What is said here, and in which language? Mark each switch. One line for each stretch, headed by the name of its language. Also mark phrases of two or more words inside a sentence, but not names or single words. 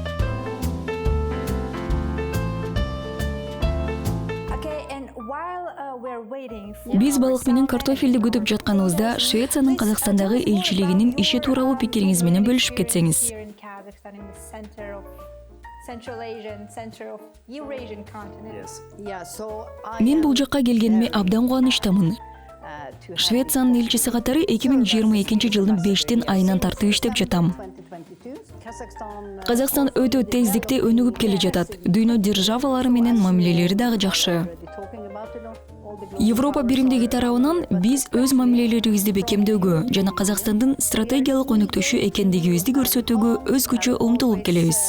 English: Okay, and while we're waiting for
Kyrgyz: Биз балык менен картофелди күтүп жатканыбызда Швециянын Казакстандагы элчилигинин иши тууралуу пикириңиз менен бөлүшүп кетсеңиз.
English: here in Kazakhstan, in the center of Central Asia and center of Eurasian continent. Yes. Yeah, so I
Kyrgyz: Мен
English: am,
Kyrgyz: бул жакка келгениме абдан кубанычтамын.
English: to have
Kyrgyz: Швециянын элчиси катары 2022 жылдын 5 айынан тартып иштеп жатам.
English: 2022. Kazakhstan,
Kyrgyz: Казакстан өтө тездикте өнүгүп келе жатат. Дүйнө державалары менен мамилелери дагы жакшы.
English: already talking about, all the global
Kyrgyz: Европа биримдиги тарабынан биз өз мамилелерибизди бекемдөөгө жана Казакстандын стратегиялык өнүктүшү экендигибизди көрсөтүүгө өзгөчө умтулуп келебиз.